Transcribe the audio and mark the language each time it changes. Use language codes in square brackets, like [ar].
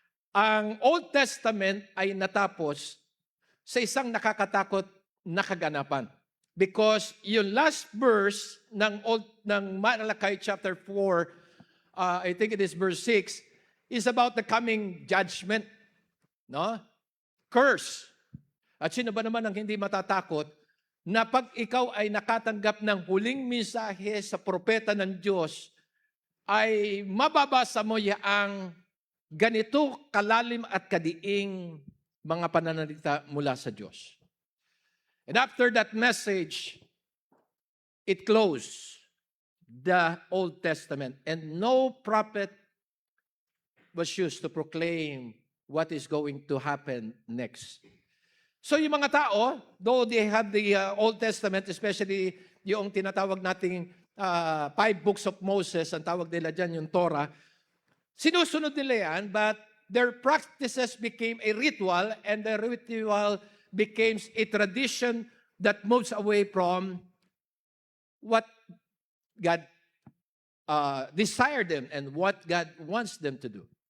[tl] Ang Old Testament ay natapos sa isang nakakatakot na kaganapan. [en] Because yung last verse ng Malachi chapter 4, I think it is verse 6, is about the coming judgment. No? Curse. [tl] At sino ba naman ang hindi matatakot na pag ikaw ay nakatanggap ng huling mensahe sa propeta ng Diyos, ay mababasa mo yaang ganito kalalim at kadiing mga pananalita mula sa Diyos. [en] And after that message, it closed the Old Testament. And no prophet was used to proclaim what is going to happen next. So yung mga tao, though they have the Old Testament, especially yung tinatawag nating 5 books of Moses, ang tawag nila dyan, yung Torah, sinusunod nila yan, but their practices became a ritual, and the ritual became a tradition that moves away from what God desired them and what God wants them to do.